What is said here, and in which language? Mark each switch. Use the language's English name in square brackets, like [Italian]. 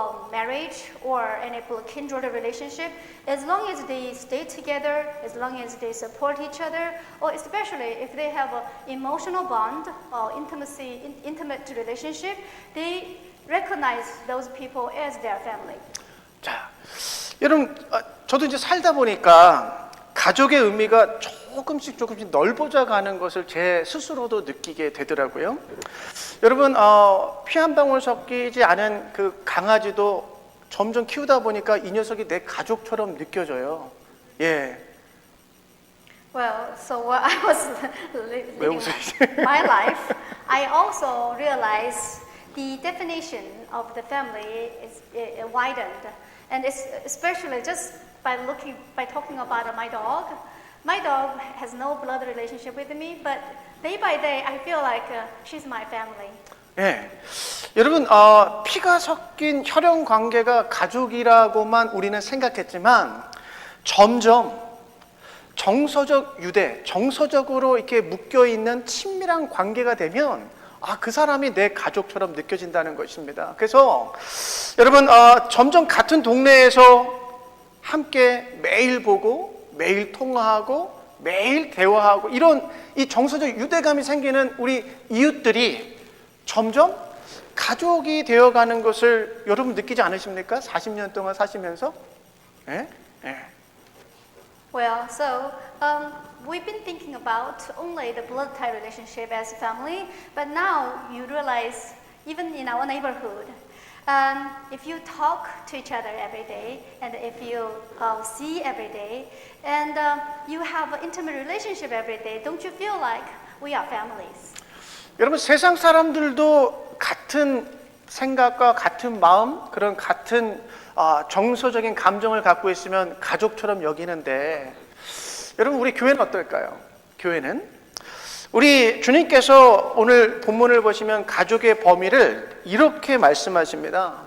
[English] marriage or any kindred relationship, as long as they stay together, as long as they support each other, or especially if they have an emotional bond or intimate relationship, they recognize those people as their family. [Korean] 자, 여러분, 저도 이제 살다 보니까 가족의 의미가 조금씩 넓어져 가는 것을 제 스스로도 느끼게 되더라고요. 여러분, 피 한 방울 섞이지 않은 그 강아지도 점점 키우다 보니까 이 녀석이 내 가족처럼 느껴져요. 예. [English] Well, so while I was [Korean] 왜 [English] living [Korean] 웃으시죠? [English] my life, I also realized the definition of the family is widened, and it's especially just by talking about my dog. My dog has no blood relationship with me, but day by day I feel like she's my family. [Korean] 예. 여러분, 피가 섞인 혈연 관계가 가족이라고만 우리는 생각했지만 점점 정서적 유대, 정서적으로 이렇게 묶여 있는 친밀한 관계가 되면 그 사람이 내 가족처럼 느껴진다는 것입니다. 그래서 여러분, 점점 같은 동네에서 함께 매일 보고 매일 통화하고 매일 대화하고 이런 이 정서적 유대감이 생기는 우리 이웃들이 점점 가족이 되어가는 것을 여러분 느끼지 않으십니까? 40년 동안 사시면서? 예? 예. [English] Well, so we've been thinking about only the blood tie relationship as a family, but now you realize even in our neighborhood, if you talk to each other every day, and if you see every day, and you have an intimate relationship every day, don't you feel like we are families? [Korean] 여러분, 세상 사람들도 같은 생각과 같은 마음, 그런 같은 정서적인 감정을 갖고 있으면 가족처럼 여기는데, 여러분, 우리 교회는 어떨까요? 교회는 우리 주님께서 오늘 본문을 보시면 가족의 범위를 이렇게 말씀하십니다.